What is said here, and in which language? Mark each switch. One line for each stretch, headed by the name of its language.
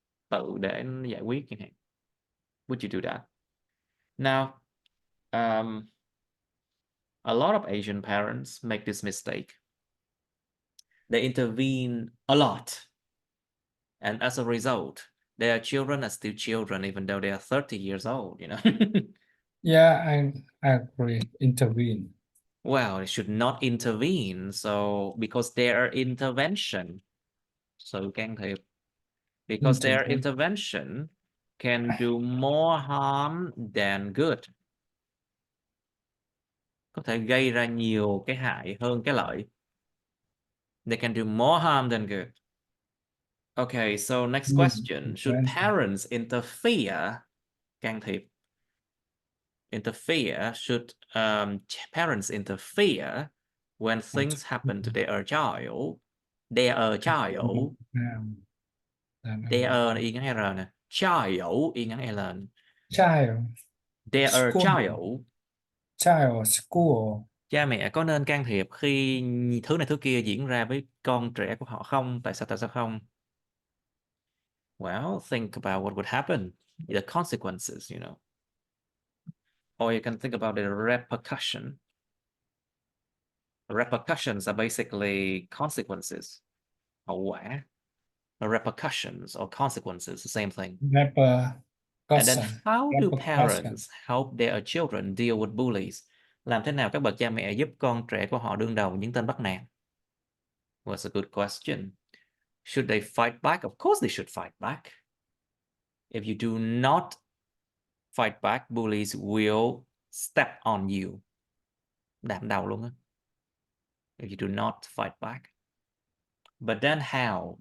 Vietnamese: Tự để giải quyết chẳng hạn.
English: Would you do that? Now, a lot of Asian parents make this mistake. They intervene a lot. And as a result, their children are still children, even though they are 30 years old, Yeah, I agree. Intervene. Well, they should not intervene. So, because their intervention,
Vietnamese: sự can thiệp,
English: because their Intervene. intervention can do more harm than good.
Vietnamese: Có thể gây ra nhiều cái hại hơn cái lợi.
English: They can do more harm than good. Okay, so next question. Should parents interfere?
Vietnamese: Can thiệp.
English: Interfere. Should parents interfere when things happen to their child? Their child. Their
Vietnamese: y ngắn R nè. Child y ngắn L nè.
English: Child. Their School. child. Child. School.
Vietnamese: Cha mẹ có nên can thiệp khi thứ này thứ kia diễn ra với con trẻ của họ không? Tại sao không?
English: Well, think about what would happen. The consequences, Or you can think about the repercussion. Repercussions are basically consequences.
Vietnamese: Hậu quả.
English: Repercussions or consequences, the same thing. And then how do parents help their children deal with bullies?
Vietnamese: Làm thế nào các bậc cha mẹ giúp con trẻ của họ đương đầu những tên bắt nạt?
English: Was a good question. Should they fight back? Of course they should fight back. If you do not fight back, bullies will step on you.
Vietnamese: Đạp đầu luôn á.
English: If you do not fight back. But then how?